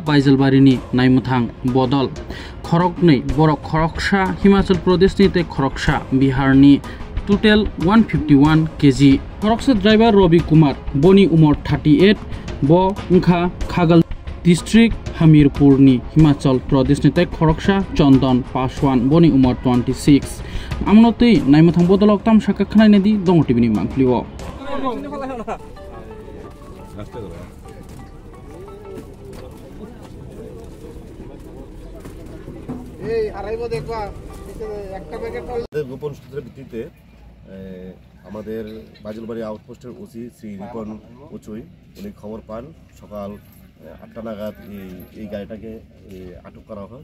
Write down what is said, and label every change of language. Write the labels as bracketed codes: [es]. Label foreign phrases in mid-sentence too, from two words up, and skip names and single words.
[trp] Baijalbari ni naimuthang bodol khoroknei borok khoroksa Himachal Pradesh ni te khoroksa Bihar ni total 151 kg khoroksa driver Robi Kumar boni umor 38 bo ungkha Khagal district Hamirpur ni Himachal Pradesh ni tek khoroksa Chandan Paswan boni umor 26 amnotei naimuthang bodolok tam saka khnai nedi dong tv ni mangklio [bn] এই আড়াইবো দেখবা একটা প্যাকেট গোপন সূত্রের ভিত্তিতে আমাদের বাজলবাড়ি আউটপোস্টের ওসি শ্রী রিপন উচুই উনি খবর পান সকাল 8টা নাগাদ এই গাড়িটাকে আটক করা হয়।